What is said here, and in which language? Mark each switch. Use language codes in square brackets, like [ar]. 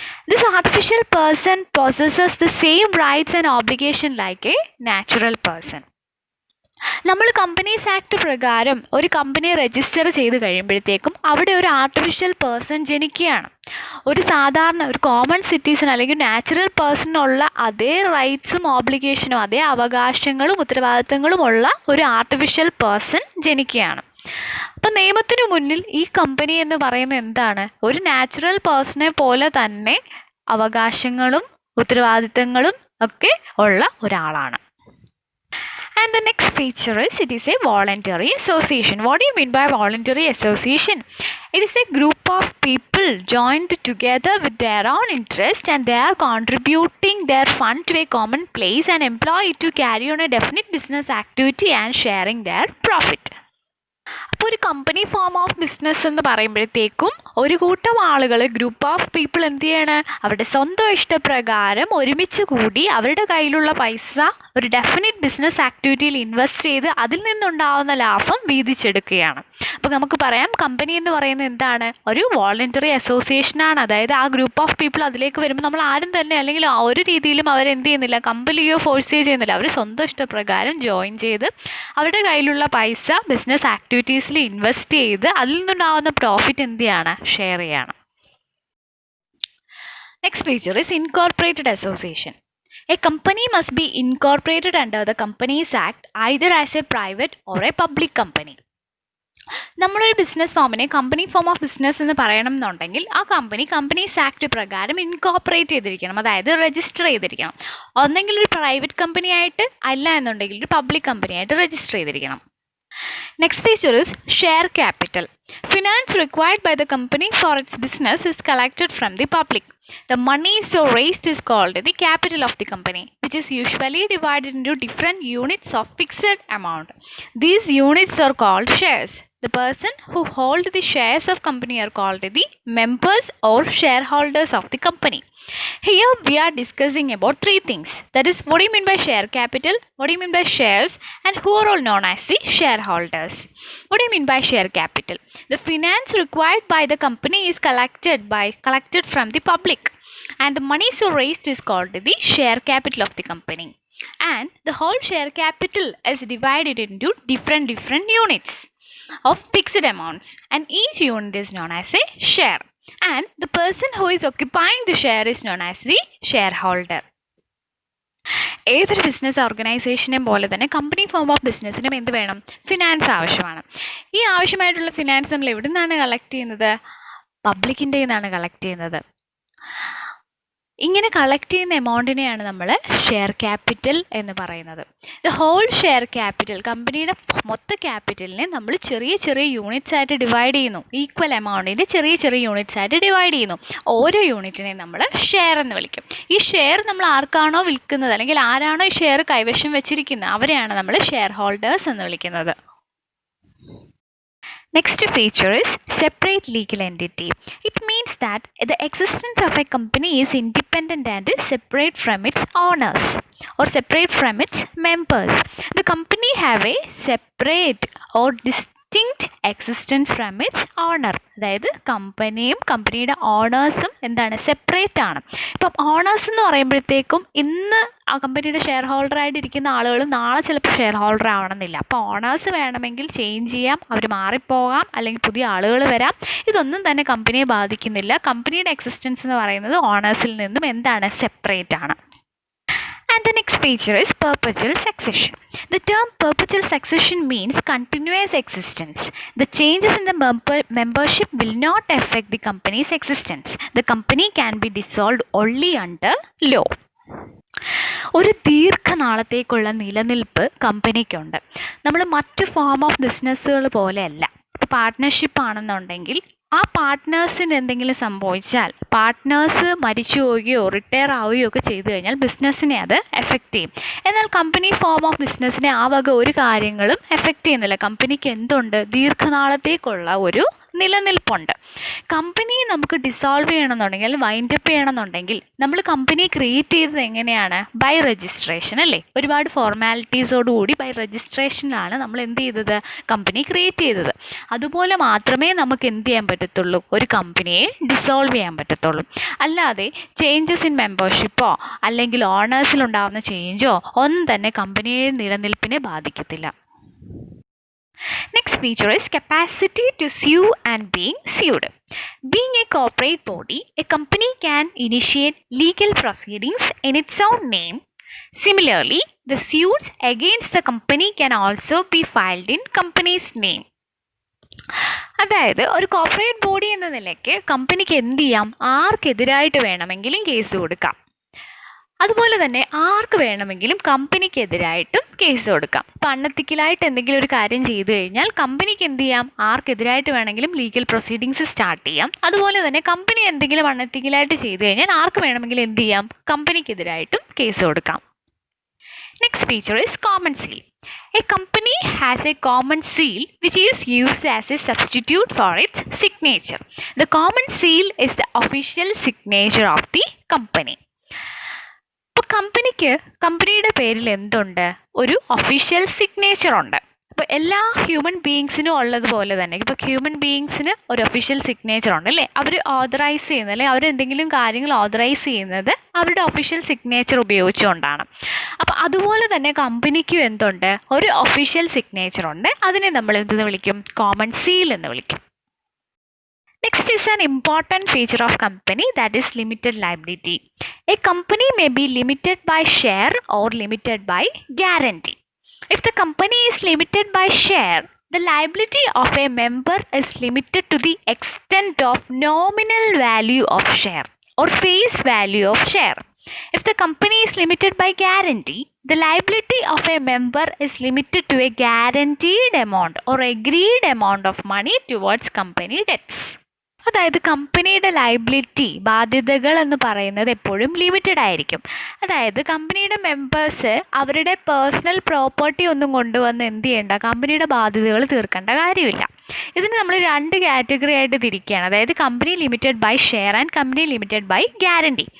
[en] This artificial person possesses the same rights and obligation like a natural person. [ml] നമ്മൾ companies act പ്രകാരം ഒരു company register ചെയ്ത് കഴിയുമ്പോഴത്തേക്കും അവിടെ ഒരു ആർട്ടിഫിഷ്യൽ പേഴ്സൺ ജനിക്കുകയാണ്. ഒരു കോമൺ സിറ്റിസൺ അല്ലെങ്കിൽ നാച്ചുറൽ പേഴ്സണിനുള്ള അതേ റൈറ്റ്സും ഓബ്ലിഗേഷനും അതേ അവകാശങ്ങളും ഉത്തരവാദിത്തങ്ങളും ഉള്ള ഒരു ആർട്ടിഫിഷ്യൽ പേഴ്സൺ ജനിക്കുകയാണ്. അപ്പം നിയമത്തിനു മുന്നിൽ ഈ കമ്പനി എന്ന് പറയുന്നത് എന്താണ്? ഒരു നാച്ചുറൽ പേഴ്സണെ പോലെ തന്നെ അവകാശങ്ങളും ഉത്തരവാദിത്തങ്ങളും ഒക്കെ ഉള്ള ഒരാളാണ്. [en] And the next feature is it is a voluntary association. What do you mean by voluntary association? It is a group of people joined together with their own interest and they are contributing their fund to a common place and employ it to carry on a definite business activity and sharing their profit. [ml] അപ്പോൾ ഒരു company form of business എന്ന് പറയുമ്പോഴത്തേക്കും ഒരു കൂട്ടം ആളുകൾ, group of people എന്ത് ചെയ്യാണ്? അവരുടെ സ്വന്തം ഇഷ്ടപ്രകാരം ഒരുമിച്ച് കൂടി അവരുടെ കയ്യിലുള്ള പൈസ ഒരു ഡെഫിനിറ്റ് ബിസിനസ് ആക്ടിവിറ്റിയിൽ ഇൻവെസ്റ്റ് ചെയ്ത് അതിൽ നിന്നുണ്ടാവുന്ന ലാഭം വീതിച്ചെടുക്കുകയാണ്. അപ്പോൾ നമുക്ക് പറയാം കമ്പനി എന്ന് പറയുന്നത് എന്താണ്? ഒരു വോളണ്ടറി അസോസിയേഷനാണ്. അതായത് ആ ഗ്രൂപ്പ് ഓഫ് പീപ്പിൾ അതിലേക്ക് വരുമ്പോൾ നമ്മൾ ആരും തന്നെ അല്ലെങ്കിൽ ആ ഒരു രീതിയിലും അവരെന്ത് ചെയ്യുന്നില്ല, കമ്പലിയോ ഫോഴ്സ് ചെയ്യുന്നില്ല. അവർ സ്വന്തം ഇഷ്ടപ്രകാരം ജോയിൻ ചെയ്ത് അവരുടെ കയ്യിലുള്ള പൈസ ബിസിനസ് ആക്ടിവിറ്റീസിൽ ഇൻവെസ്റ്റ് ചെയ്ത് അതിൽ നിന്നുണ്ടാവുന്ന പ്രോഫിറ്റ് എന്ത് ചെയ്യാണ്? ഷെയർ ചെയ്യാണ്. [en] Next feature is incorporated association. A company must be incorporated under the Companies Act either as a private or a public company. [ml] നമ്മളൊരു business ഫോമിനെ company form of business എന്ന് പറയണം എന്നുണ്ടെങ്കിൽ ആ കമ്പനീസ് ആക്ട് പ്രകാരം incorporate ചെയ്തിരിക്കണം, അതായത് register ചെയ്തിരിക്കണം. ഒന്നെങ്കിൽ ഒരു പ്രൈവറ്റ് കമ്പനി ആയിട്ട്, അല്ല എന്നുണ്ടെങ്കിൽ ഒരു പബ്ലിക് കമ്പനി ആയിട്ട് രജിസ്റ്റർ ചെയ്തിരിക്കണം. [en] Next feature is share capital. Finance required by the company for its business is collected from the public. The money so raised is called the capital of the company, which is usually divided into different units of fixed amount. These units are called shares. The person who hold the shares of company are called the members or shareholders of the company. Here we are discussing about three things. That is, what do you mean by share capital? What do you mean by shares? And who are all known as the shareholders? What do you mean by share capital? The finance required by the company is collected from the public, and the money so raised is called the share capital of the company. And the whole share capital is divided into different units of fixed amounts, and each unit is known as a share, and the person who is occupying the share is known as the shareholder. [ml] ഏതൊരു business ഓർഗനൈസേഷനെയും പോലെ തന്നെ company form of ബിസിനസ്സിനും എന്ത് വേണം? Finance ആവശ്യമാണ്. ഈ ആവശ്യമായിട്ടുള്ള finance നമ്മൾ എവിടെ നിന്നാണ് കളക്ട് ചെയ്യുന്നത്? പബ്ലിക്കിൻ്റെ നിന്നാണ് കളക്ട് ചെയ്യുന്നത്. ഇങ്ങനെ കളക്ട് ചെയ്യുന്ന എമൗണ്ടിനെയാണ് നമ്മൾ ഷെയർ ക്യാപിറ്റൽ എന്ന് പറയുന്നത്. [en] the whole share capital, [ml] കമ്പനിയുടെ മൊത്ത ക്യാപിറ്റലിനെ നമ്മൾ ചെറിയ ചെറിയ യൂണിറ്റ്സ് ആയിട്ട് ഡിവൈഡ് ചെയ്യുന്നു. ഈക്വൽ എമൗണ്ടിൻ്റെ ചെറിയ ചെറിയ യൂണിറ്റ്സ് ആയിട്ട് ഡിവൈഡ് ചെയ്യുന്നു. ഓരോ യൂണിറ്റിനെയും നമ്മൾ ഷെയർ എന്ന് വിളിക്കും. ഈ ഷെയർ നമ്മൾ ആർക്കാണോ വിൽക്കുന്നത് അല്ലെങ്കിൽ ആരാണോ ഈ ഷെയർ കൈവശം വെച്ചിരിക്കുന്നത് അവരെയാണ് നമ്മൾ ഷെയർ ഹോൾഡേഴ്സ് എന്ന് വിളിക്കുന്നത്. [en] Next feature is separate legal entity. It means that the existence of a company is independent and separate from its owners or separate from its members. The company have a separate or distinct existence from its owner. [ml] അതായത് കമ്പനിയും കമ്പനിയുടെ ഓണേഴ്സും എന്താണ്? Separate ആണ്. ഇപ്പം owners എന്ന് പറയുമ്പോഴത്തേക്കും ഇന്ന് ആ കമ്പനിയുടെ ഷെയർ ഹോൾഡറായിട്ട് ഇരിക്കുന്ന ആളുകൾ നാളെ ചിലപ്പോൾ ഷെയർ ഹോൾഡർ ആവണമെന്നില്ല. അപ്പോൾ ഓണേഴ്സ് വേണമെങ്കിൽ ചേഞ്ച് ചെയ്യാം, അവർ മാറിപ്പോകാം, അല്ലെങ്കിൽ പുതിയ ആളുകൾ വരാം. ഇതൊന്നും തന്നെ കമ്പനിയെ ബാധിക്കുന്നില്ല. കമ്പനിയുടെ എക്സിസ്റ്റൻസ് എന്ന് പറയുന്നത് ഓണേഴ്സിൽ നിന്നും എന്താണ്? സെപ്പറേറ്റ് ആണ്. [en] And the next feature is perpetual succession. The term perpetual succession means continuous existence. The changes in the membership will not affect the company's existence. The company can be dissolved only under law. [ml] ഒരു ദീർഘനാളത്തേക്കുള്ള നിലനിൽപ്പ് കമ്പനിക്കുണ്ട്. നമ്മൾ മറ്റു form of ബിസിനസ്സുകൾ പോലെയല്ല. ഇപ്പോൾ partnership ആണെന്നുണ്ടെങ്കിൽ ആ പാർട്ട്നേഴ്സിന് എന്തെങ്കിലും സംഭവിച്ചാൽ, പാർട്ട്നേഴ്സ് മരിച്ചു പോവുകയോ റിട്ടയർ ആവുകയോ ഒക്കെ ചെയ്തു കഴിഞ്ഞാൽ ബിസിനസ്സിനെ അത് എഫക്റ്റ് ചെയ്യും. എന്നാൽ കമ്പനി ഫോം ഓഫ് ബിസിനസ്സിനെ ആ വക ഒരു കാര്യങ്ങളും എഫക്റ്റ് ചെയ്യുന്നില്ല. കമ്പനിക്ക് എന്തുണ്ട്? ദീർഘനാളത്തേക്കുള്ള ഒരു നിലനിൽപ്പുണ്ട്. കമ്പനി നമുക്ക് ഡിസോൾവ് ചെയ്യണമെന്നുണ്ടെങ്കിൽ, വൈൻഡപ്പ് ചെയ്യണമെന്നുണ്ടെങ്കിൽ നമ്മൾ കമ്പനി ക്രിയേറ്റ് ചെയ്തത് എങ്ങനെയാണ്? ബൈ രജിസ്ട്രേഷൻ അല്ലേ? ഒരുപാട് ഫോർമാലിറ്റീസോടുകൂടി ബൈ രജിസ്ട്രേഷനിലാണ് നമ്മൾ എന്ത് ചെയ്തത്? കമ്പനി ക്രിയേറ്റ് ചെയ്തത്. അതുപോലെ മാത്രമേ നമുക്ക് എന്ത് ചെയ്യാൻ പറ്റത്തുള്ളൂ? ഒരു കമ്പനിയെ ഡിസോൾവ് ചെയ്യാൻ പറ്റത്തുള്ളൂ. അല്ലാതെ ചേഞ്ചസ് ഇൻ മെമ്പർഷിപ്പോ അല്ലെങ്കിൽ ഓണേഴ്സിലുണ്ടാകുന്ന ചേഞ്ചോ ഒന്നും തന്നെ കമ്പനിയുടെ നിലനിൽപ്പിനെ ബാധിക്കത്തില്ല. [en] Next feature is capacity to sue and being sued. Being a corporate body, a company can initiate legal proceedings in its own name. Similarly, the suits against the company can also be filed in company's name. [ml] അതായത് ഒരു corporate body എന്ന നിലയ്ക്ക് കമ്പനിക്ക് എന്ത് ചെയ്യാം, ആർക്കെതിരായിട്ട് വേണമെങ്കിലും case കൊടുക്കാം. അതുപോലെ തന്നെ ആർക്ക് വേണമെങ്കിലും കമ്പനിക്കെതിരായിട്ടും കേസ് കൊടുക്കാം. ഇപ്പം അൺഎത്തിക്കലായിട്ട് എന്തെങ്കിലും ഒരു കാര്യം ചെയ്തു കഴിഞ്ഞാൽ കമ്പനിക്ക് എന്ത് ചെയ്യാം, ആർക്കെതിരായിട്ട് വേണമെങ്കിലും ലീഗൽ പ്രൊസീഡിങ്സ് സ്റ്റാർട്ട് ചെയ്യാം. അതുപോലെ തന്നെ കമ്പനി എന്തെങ്കിലും അൺഎത്തിക്കലായിട്ട് ചെയ്തു കഴിഞ്ഞാൽ ആർക്ക് വേണമെങ്കിലും എന്ത് ചെയ്യാം, കമ്പനിക്കെതിരായിട്ടും കേസ് കൊടുക്കാം. [en] Next feature is common seal. A company has a common seal which is used as a substitute for its signature. The common seal is the official signature of the company. [ml] ഇപ്പോൾ കമ്പനിയുടെ പേരിൽ എന്തുണ്ട്, ഒരു official signature ഉണ്ട്. ഇപ്പോൾ എല്ലാ human ബീയിങ്സിനും ഉള്ളതുപോലെ തന്നെ ഇപ്പോൾ ഹ്യൂമൻ ബീയിങ്സിന് ഒരു ഒഫീഷ്യൽ സിഗ്നേച്ചർ ഉണ്ട് അല്ലേ. അവർ ഓതറൈസ് ചെയ്യുന്നത് അല്ലെങ്കിൽ അവരെന്തെങ്കിലും കാര്യങ്ങൾ ഓതറൈസ് ചെയ്യുന്നത് അവരുടെ ഒഫീഷ്യൽ സിഗ്നേച്ചർ ഉപയോഗിച്ചുകൊണ്ടാണ്. അപ്പോൾ അതുപോലെ തന്നെ കമ്പനിക്കും എന്തുണ്ട്, ഒരു ഒഫീഷ്യൽ സിഗ്നേച്ചർ ഉണ്ട്. അതിനെ നമ്മൾ എന്തെന്ന് വിളിക്കും, കോമൺ സീൽ എന്ന് വിളിക്കും. [en] Next is an important feature of company, that is limited liability. A company may be limited by share or limited by guarantee. If the company is limited by share, the liability of a member is limited to the extent of nominal value of share or face value of share. If the company is limited by guarantee, the liability of a member is limited to a guaranteed amount or agreed amount of money towards company debts. [ml] അതായത് കമ്പനിയുടെ liability, ബാധ്യതകൾ എന്ന് പറയുന്നത് എപ്പോഴും limited ആയിരിക്കും. അതായത് കമ്പനിയുടെ members അവരുടെ പേഴ്സണൽ പ്രോപ്പർട്ടി ഒന്നും കൊണ്ടുവന്ന് എന്ത് ചെയ്യേണ്ട, കമ്പനിയുടെ ബാധ്യതകൾ തീർക്കേണ്ട കാര്യമില്ല. ഇതിന് നമ്മൾ രണ്ട് കാറ്റഗറി ആയിട്ട് തിരിക്കുകയാണ്. അതായത് [en] Company limited by share and company limited by guarantee.